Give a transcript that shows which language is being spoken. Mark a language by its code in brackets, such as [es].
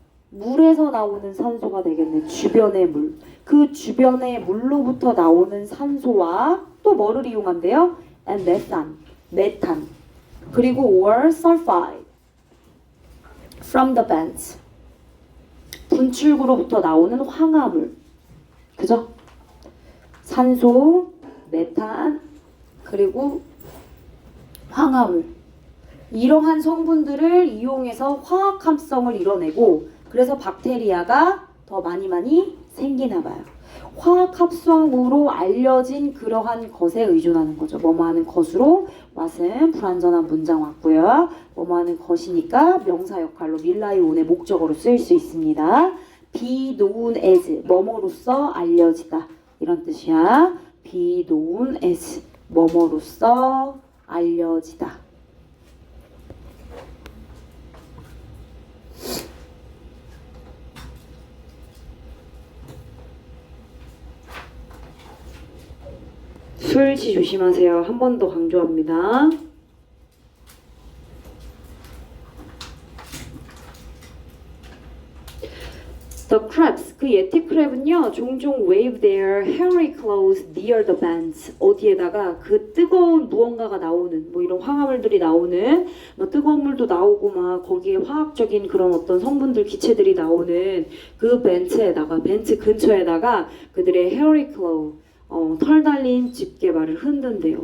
[ko] 물에서 나오는 산소가 되겠네. 주변의 물. 그 주변의 물로부터 나오는 산소와 또 뭐를 이용한대요? and 메탄. [en] 그리고 or sulfide from the vents. [ko] 분출구로부터 나오는 황화물. 그죠? 산소, 메탄, 그리고 황화물. 이러한 성분들을 이용해서 화학 합성을 이뤄내고 그래서 박테리아가 더 많이 생기나 봐요. 화학 합성으로 알려진 그러한 것에 의존하는 거죠. 뭐뭐하는 것으로 왓은 불완전한 문장 왔고요. 뭐뭐하는 것이니까 명사 역할로 릴라이 온의 목적어로 쓰일 수 있습니다. [en] be known as [ko] 뭐뭐로서 알려지다 이런 뜻이야. [en] be known as [ko] 뭐뭐로서 알려지다. 술지 조심하세요. 한 번 더 강조합니다. [en] The crabs, [ko] 그 예티크랩은요 종종 [en] wave their hairy claws near the vents. [ko] 어디에다가 그 뜨거운 무언가가 나오는 뭐 이런 황화물들이 나오는 뭐 뜨거운 물도 나오고 막 거기에 화학적인 그런 어떤 성분들 기체들이 나오는 그 벤트 근처에다가 그들의 [en] hairy claw [ko] 털 달린 집게발을 흔든대요.